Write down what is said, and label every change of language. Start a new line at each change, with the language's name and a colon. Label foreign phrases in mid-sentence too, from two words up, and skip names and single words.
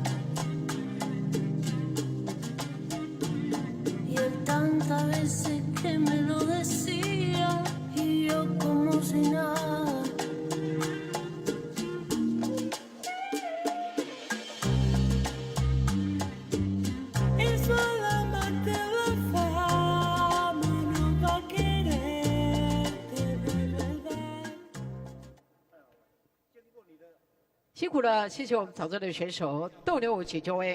Spanish: Y él tantas veces que me lo decía y yo como si nada. Eso de amarte de fama no va a quererte de verdad.
Chinese: 辛苦了，谢谢我们场中的选手斗牛舞请就位。